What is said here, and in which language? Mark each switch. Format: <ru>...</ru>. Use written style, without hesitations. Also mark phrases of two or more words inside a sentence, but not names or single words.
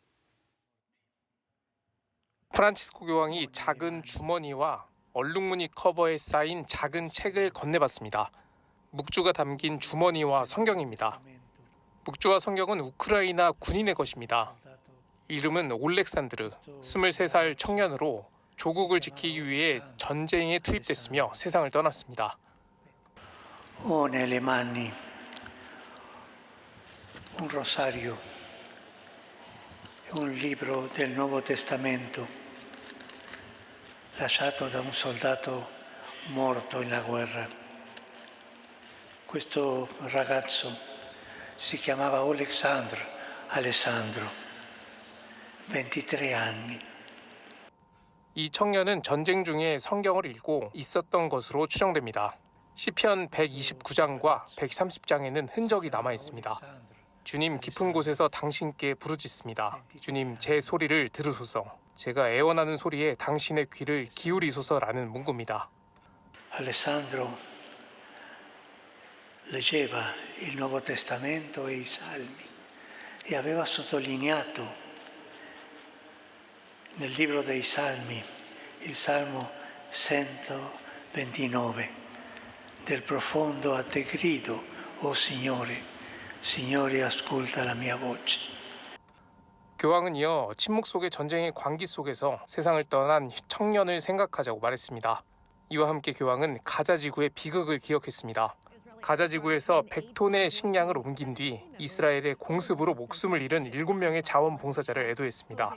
<ko>프란치스코 교황이 작은 주머니와 얼룩무늬 커버에 쌓인 작은 책을 건네봤습니다. 묵주가 담긴 주머니와 성경입니다. 묵주와 성경은 우크라이나 군인의 것입니다. 이름은 올렉산드르, 23살 청년으로 조국을 지키기 위해 전쟁에 투입됐으며 세상을 떠났습니다.</ko> <it>Ho nelle mani un rosario e un libro del Nuovo Testamento lasciato da un soldato morto in la guerra. Questo ragazzo si chiamava Alessandro, 23 anni.</it> <ko>이 청년은 전쟁 중에 성경을 읽고 있었던 것으로 추정됩니다. 시편 129장과 130장에는 흔적이 남아 있습니다. 주님 깊은 곳에서 당신께 부르짖습니다. 주님 제 소리를 들으소서. 제가 애원하는 소리에 당신의 귀를 기울이소서라는 문구입니다.</ko> <it>Alessandro leggeva il Nuovo Testamento e i Salmi e aveva sottolineato nel libro dei Salmi il Salmo 129 del profondo a te grido, o Signore, Signore ascolta la mia voce.</it> <ko>교황은 이어 침묵 속의 전쟁의 광기 속에서 세상을 떠난 청년을 생각하자고 말했습니다. 이와 함께 교황은 가자 지구의 비극을 기억했습니다. 가자 지구에서 100톤의 식량을 옮긴 뒤 이스라엘의 공습으로 목숨을 잃은 7명의 자원봉사자를 애도했습니다.</ko>